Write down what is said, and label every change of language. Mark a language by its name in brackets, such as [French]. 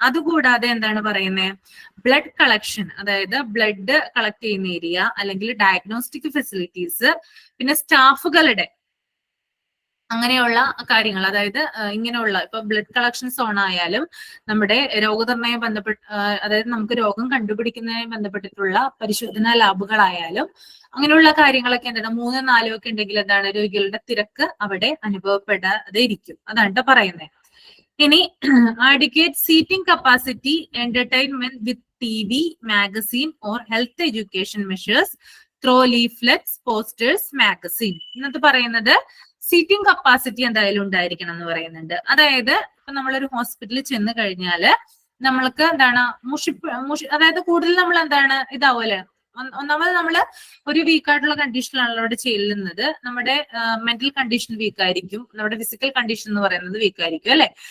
[Malayalam] അതുകൂടാതെ എന്താണ് പറയുന്നത്, ബ്ലഡ് കളക്ഷൻ, അതായത് ബ്ലഡ് കളക്ട് ചെയ്യുന്ന ഏരിയ, അല്ലെങ്കിൽ ഡയഗ്നോസ്റ്റിക് ഫെസിലിറ്റീസ്, പിന്നെ സ്റ്റാഫുകളുടെ അങ്ങനെയുള്ള കാര്യങ്ങൾ, അതായത് ഇങ്ങനെയുള്ള ഇപ്പൊ ബ്ലഡ് കളക്ഷൻ സോൺ ആയാലും നമ്മുടെ രോഗനിർണയം ബന്ധപ്പെട്ട്, അതായത് നമുക്ക് രോഗം കണ്ടുപിടിക്കുന്നതിന് ബന്ധപ്പെട്ടിട്ടുള്ള പരിശോധനാ ലാബുകളായാലും അങ്ങനെയുള്ള കാര്യങ്ങളൊക്കെ എന്താണ് 3ഉം 4ഉം ഒക്കെ ഉണ്ടെങ്കിൽ എന്താണ്, രോഗികളുടെ തിരക്ക് അവിടെ അനുഭവപ്പെടാതെ ഇരിക്കും. അതാണ് പറയുന്നത്. [English] ഇനി adequate seating capacity, entertainment with TV, magazine or health education measures through leaflets, posters, magazine. [Malayalam] ഇന്നത്തെ പറയുന്നത് സീറ്റിംഗ് കപ്പാസിറ്റി എന്തായാലും ഉണ്ടായിരിക്കണം എന്ന് പറയുന്നുണ്ട്. അതായത് ഇപ്പൊ നമ്മളൊരു ഹോസ്പിറ്റലിൽ ചെന്ന് കഴിഞ്ഞാല് നമ്മൾക്ക് എന്താണ് അതായത് കൂടുതൽ നമ്മൾ എന്താണ് ഇതാവുമല്ലേ, ഒന്നാമത് നമ്മള് ഒരു വീക്കായിട്ടുള്ള കണ്ടീഷനിലാണ് അവിടെ ചെല്ലുന്നത്. നമ്മുടെ മെന്റൽ കണ്ടീഷൻ വീക്ക് ആയിരിക്കും, നമ്മുടെ ഫിസിക്കൽ കണ്ടീഷൻ എന്ന് പറയുന്നത് വീക്ക് ആയിരിക്കും അല്ലെ.